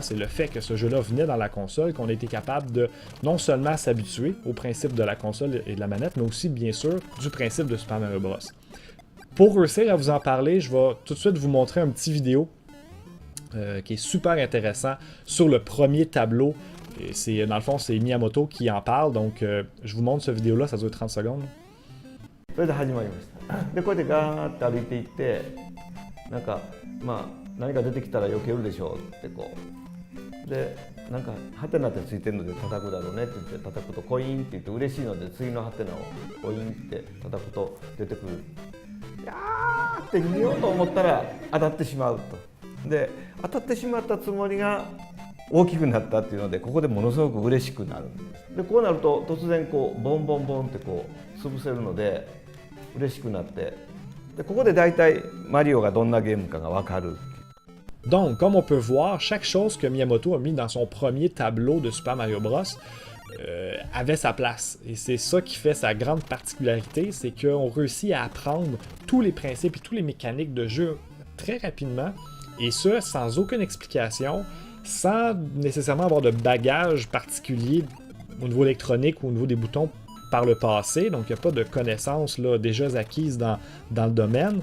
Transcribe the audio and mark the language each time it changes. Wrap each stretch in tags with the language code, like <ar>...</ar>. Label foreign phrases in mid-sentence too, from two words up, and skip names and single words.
<fr>Et le fait que ce jeu-là venait dans la console qu'on a été capable de non seulement s'habituer au principe de la console et de la manette, mais aussi, bien sûr, du principe de Super Mario Bros. Pour réussir à vous en parler, je vais tout de suite vous montrer un petit vidéo qui est super intéressant sur le premier tableau. Et dans le fond, c'est Miyamoto qui en parle, donc je vous montre ce vidéo-là, ça dure 30 secondes.</fr> <ja>それで始まりました。でこうやってガーッと歩いていって、なんか何か出てきたら避けるでしょうってこうでなんかハテナってついてるので叩くだろうねって言って叩くとコインって言って嬉しいので次のハテナをコインって叩くと出てくる。いやーって見ようと思ったら当たってしまうと。で当たってしまったつもりが大きくなったっていうのでここでものすごく嬉しくなるんです。でこうなると突然こうボンボンボンってこう潰せるので。嬉しくなってでここで大体マリオがどんなゲームかが分かる。</ja> <fr>Donc, comme on peut voir, chaque chose que Miyamoto a mis dans son premier tableau de Super Mario Bros. Avait sa place. Et c'est ça qui fait sa grande particularité, c'est qu'on réussit à apprendre tous les principes et toutes les mécaniques de jeu très rapidement, et ça sans aucune explication, sans nécessairement avoir de bagage particulier au niveau électronique ou au niveau des boutons par le passé, donc il n'y a pas de connaissances là, déjà acquises dans le domaine.</fr>